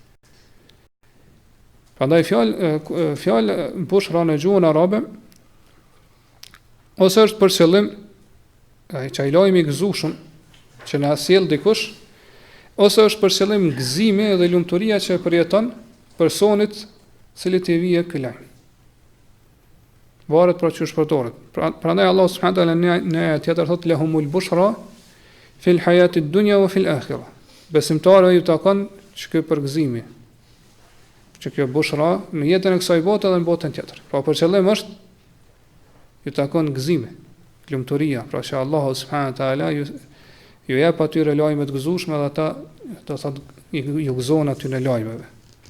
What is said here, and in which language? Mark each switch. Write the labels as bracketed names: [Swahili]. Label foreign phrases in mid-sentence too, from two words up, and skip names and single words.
[Albanian] Prandaj fjalë bushra në gjuhën arabe ose është për qëllim ai lajmi i gëzueshëm që na sjell dikush, ose është për qëllim gëzimi dhe lumturia që përjeton personit cili të vije ky lajm. Varet pra që shpërtoret. Prandaj [Arabic] الله سبحانه وتعالى [Albanian] në tjetër thotë [Arabic] لهم البشرى في الحياة الدنيا وفي الآخرة. [Albanian] Besimtarëve ju takon që përgëzimi, që kjo bushra në jetën e kësaj bote dhe në botën tjetër. Pra për qëllim është ju takon gëzimi, lumturia, pra që [Arabic] الله سبحانه وتعالى [Albanian] ju jep atyre lajme të gëzueshme dhe ata do thotë ju gëzon aty në lajmeve.